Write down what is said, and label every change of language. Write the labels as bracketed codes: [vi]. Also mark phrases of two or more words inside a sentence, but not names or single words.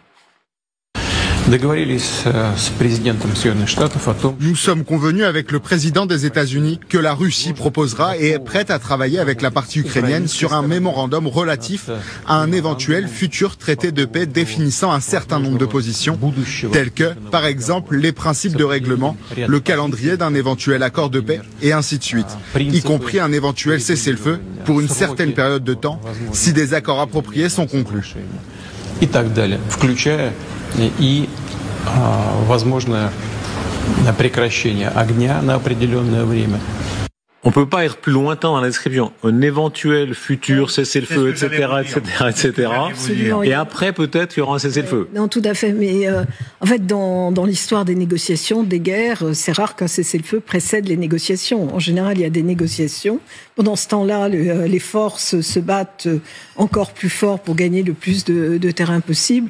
[fr] Nous sommes convenus avec le président des États-Unis que la Russie proposera et est prête à travailler avec la partie ukrainienne sur un mémorandum relatif à un éventuel futur traité de paix définissant un certain nombre de positions, telles que, par exemple, les principes de règlement, le calendrier d'un éventuel accord de paix et ainsi de suite, y compris un éventuel cessez-le-feu pour une certaine période de temps, si des accords appropriés sont conclus. [ru] И возможное прекращение огня на определенное время. [fr] On ne peut pas être plus lointain dans la description. Un éventuel futur cessez-le-feu, etc. Et après, peut-être, il y aura un cessez-le-feu. Non, tout à fait. Mais en fait, dans l'histoire des négociations, des guerres, c'est rare qu'un cessez-le-feu précède les négociations. En général, il y a des négociations. Pendant ce temps-là, les forces se battent encore plus fort pour gagner le plus de terrain possible.